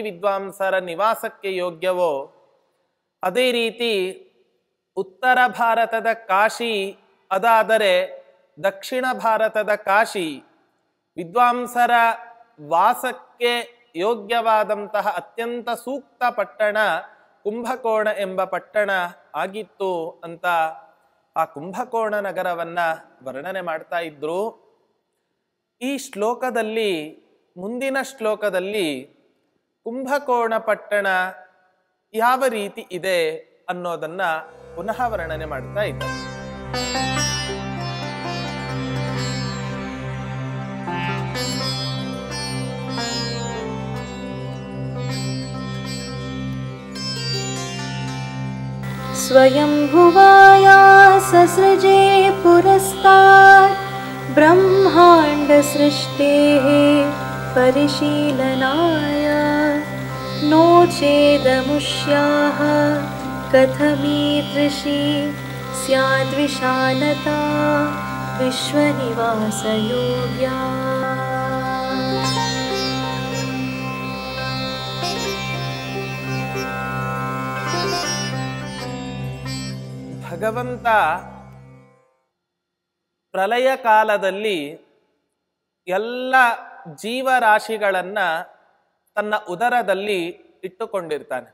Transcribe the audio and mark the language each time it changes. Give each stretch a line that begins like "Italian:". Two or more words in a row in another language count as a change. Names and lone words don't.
Kannada: ವಿದ್ವಾಂಸರ ನಿವಾಸಕ್ಕೆ ಯೋಗ್ಯವೋ ಅದೇ ರೀತಿ ಉತ್ತರ ಭಾರತದ ಕಾಶಿ ಅದಾದರೆ ದಕ್ಷಿಣ ಭಾರತದ ಕಾಶಿ ವಿದ್ವಾಂಸರ ವಾಸಕ್ಕೆ ಯೋಗ್ಯವಾದಂತಹ ಅತ್ಯಂತ ಸೂಕ್ತ ಪಟ್ಟಣ ಕುಂಭಕೋಣ ಎಂಬ ಪಟ್ಟಣ ಆಗಿತ್ತು ಅಂತ ಆ ಕುಂಭಕೋಣ ನಗರವನ್ನ ವರ್ಣನೆ ಮಾಡ್ತಾ ಇದ್ರು. ಈ ಶ್ಲೋಕದಲ್ಲಿ ಮುಂದಿನ ಶ್ಲೋಕದಲ್ಲಿ ಕುಂಭಕೋಣ ಪಟ್ಟಣ ಯಾವ ರೀತಿ ಇದೆ ಅನ್ನೋದನ್ನ ಪುನಃ ವರ್ಣನೆ ಮಾಡ್ತಾ ಇದ್ದಾರೆ.
Sanskrit: स्वयंभुवाया ससृजे पुरस्तात् ब्रह्मांड सृष्टेः परिशीलनाय नो चेदमुष्याः कथमीदृशी स्याद्विशालता विश्वनिवासयोग्या.
Kannada: ಭಗವಂತ ಪ್ರಳಯ ಕಾಲದಲ್ಲಿ ಎಲ್ಲ ಜೀವರಾಶಿಗಳನ್ನ ತನ್ನ ಉದರದಲ್ಲಿ ಇಟ್ಟುಕೊಂಡಿರ್ತಾನೆ.